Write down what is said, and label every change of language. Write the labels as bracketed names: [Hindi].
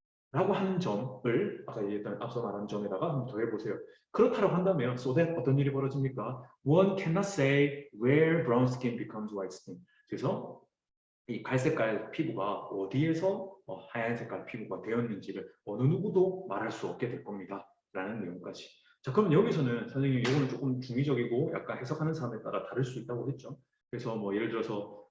[Korean] 라고 하는 점을 아까 얘기했던 앞서 말한 점에다가 한번 더 해보세요. 그렇다고 한다면 [English] so that [Korean] 어떤 일이 벌어집니까? [English] One cannot say where brown skin becomes white skin. [Korean] 그래서 이 갈색깔 피부가 어디에서 하얀 색깔 피부가 되었는지를 어느 누구도 말할 수 없게 될 겁니다. 라는 내용까지. 자, 그럼 여기서는 선생님 이거는 조금 중의적이고 약간 해석하는 사람에 따라 다를 수 있다고 했죠. 그래서 뭐 예를 들어서